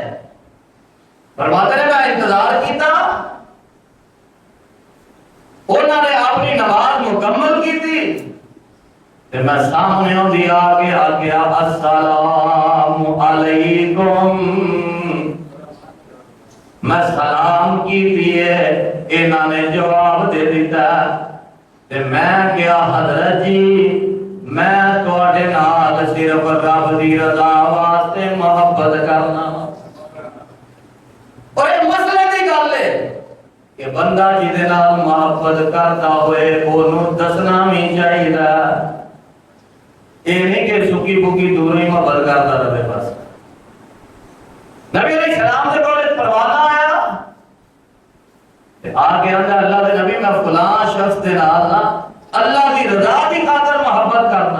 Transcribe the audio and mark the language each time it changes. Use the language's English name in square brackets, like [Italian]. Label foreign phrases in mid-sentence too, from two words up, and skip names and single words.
[Punjabi] فرماتے ہیں میں انتظار کیتا، انہوں نے اپنی نماز مکمل کی تھی تے میں سامنے ہوندی آگے آگیا [Arabic] السلام علیکم، [Punjabi] میں سلام کی دیئے، انہوں نے جواب دے دیتا تے میں کیا حضرت جی میں تواڈے نال صرف رب دی رضا واسطے محبت کرنا۔ اور یہ مسئلے دی گل ہے کہ بندہ جہدے نال محبت کرتا ہوئے اونوں دسنا بھی چاہیے، یہ نہیں کہ سکی بکی دور ہی محبت کرتا رہے۔ بس نبی [Arabic] علیہ السلام [Punjabi] سے کول پروانہ آیا آ کے اندر اللہ دے نبی میں فلاں شخص دے نال نا اللہ دی رضا دی خاطر محبت کرنا۔